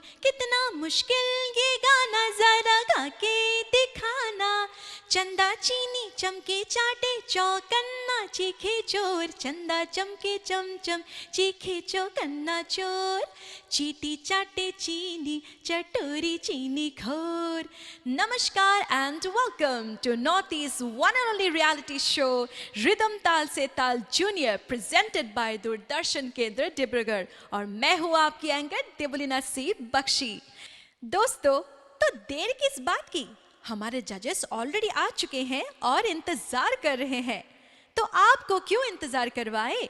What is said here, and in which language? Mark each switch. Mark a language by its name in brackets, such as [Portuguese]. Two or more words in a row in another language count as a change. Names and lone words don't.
[Hindi] कितना मुश्किल ये गाना, जरा गा के दिखाना। चंदा चीनी चमके चाटे चौकन्ना, चीखे चोर। चंदा चमके चमचम, चीखे चौकन्ना चोर, चीटी चाटे चीनी, चटोरी चीनी खोर। [English] Namaskar and welcome to Northeast's one and only reality show Rhythm Tal Se Tal Junior, presented by दूरदर्शन केंद्र डिब्रूगढ़, [Hindi] और मैं हूँ आपकी एंकर देवलीना सी बख्शी। दोस्तों, तो देर किस बात की, हमारे [English] judges already [Hindi] आ चुके हैं और इंतजार कर रहे हैं, तो आपको क्यों इंतजार करवाए।